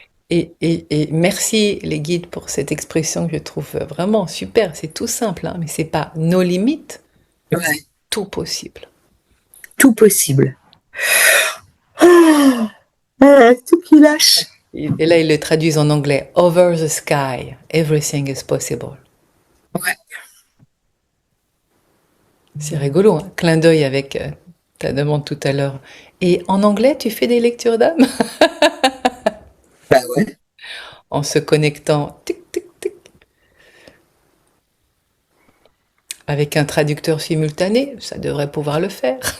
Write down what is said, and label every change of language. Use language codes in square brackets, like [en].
[fr] Et merci les guides pour cette expression que je trouve vraiment super. C'est tout simple, hein, mais c'est pas nos limites, c'est Ouais, tout possible. tout possible. Ah, tout qui lâche. Et là, ils le traduisent en anglais. [en] Over the sky, everything is possible. Ouais, [fr] C'est rigolo, hein. Clin d'œil avec ta demande tout à l'heure. Et en anglais, tu fais des lectures d'âme bah ouais, en se connectant tic, tic, tic, avec un traducteur simultané, ça devrait pouvoir le faire.